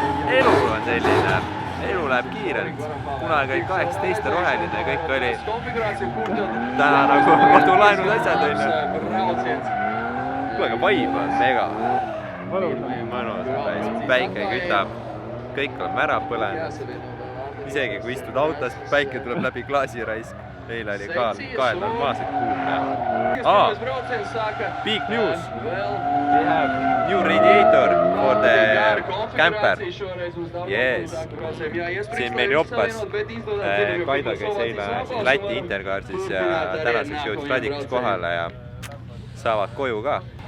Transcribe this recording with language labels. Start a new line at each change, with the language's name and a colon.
Estonian: Elu on selline, elu läheb kiirelt. Kunagi oli 18 roheline ja kõik oli täna nagu kodulaenud asjad on. Kuule, aga vaib on mega. Mõnus, päike kütab, kõik oleme ära põlenud. Isegi kui istud autos, päike tuleb läbi klaasi raisk. Meil oli kael normaalselt kuulda.
English: Big news! We have new radiator for the camper. Yes.
Estonian: Siin meil joppas. Kaido käis eile Läti Intercarsis ja tänaseks jõudis Radikus kohale ja saavad koju ka.